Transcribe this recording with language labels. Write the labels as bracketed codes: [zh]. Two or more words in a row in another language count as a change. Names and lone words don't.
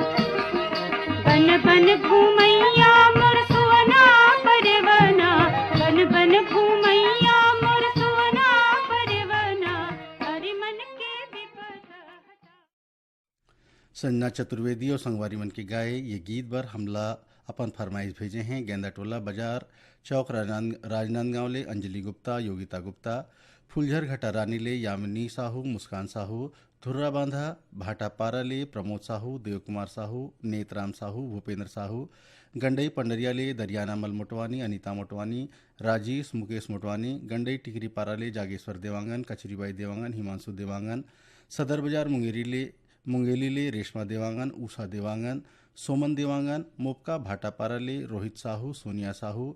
[hne] बन बन घूमैया मोर सुवना परवना, बन बन घूमैया मोर सुवना परवना, हरि मन के विपद हटावना। संजना चतुर्वेदी और संगवारी मन के गाए ये गीत बर हमला अपन फरमाइश भेजे हैं। गेंदा टोला बाजार चौक राजनांदगांव ले अंजलि गुप्ता, योगिता गुप्ता, फुलझर घटा रानी ले यामिनी साहू, मुस्कान साहू, धुर्रा बांधा भाटापारा ले प्रमोद साहू, देवकुमार साहू, नेतराम साहू, भूपेंद्र साहू, गंडई पंडरिया ले दरियाना मल मोटवानी, अनीता मोटवानी, राजेश मुकेश मोटवानी, गंडई टिकरी पारा ले जागेश्वर देवांगन, कचरीबाई देवांगन, हिमांशु देवांगन, सदर बाजार मुंगेली ले रेशमा देवांगन, उषा देवांगन, सोमन देवांगन, मोपका भाटापारा ले रोहित साहू, सोनिया साहू,